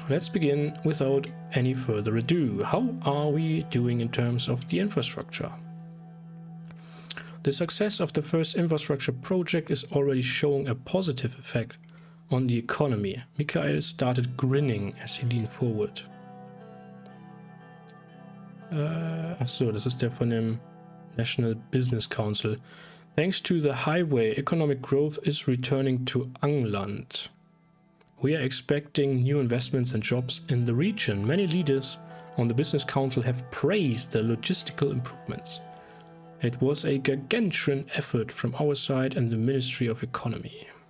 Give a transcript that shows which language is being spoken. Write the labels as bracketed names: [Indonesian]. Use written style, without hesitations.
[English] Let's begin without any further ado. How are we doing in terms of the infrastructure? The success of the first infrastructure project is already showing a positive effect on the economy. Michael started grinning as he leaned forward. [German] Achso, das ist der von dem National Business Council. [English] Thanks to the highway, economic growth is returning to Angland. We are expecting new investments and jobs in the region. Many leaders on the Business Council have praised the logistical improvements. It was a gargantuan effort from our side and the Ministry of Economy.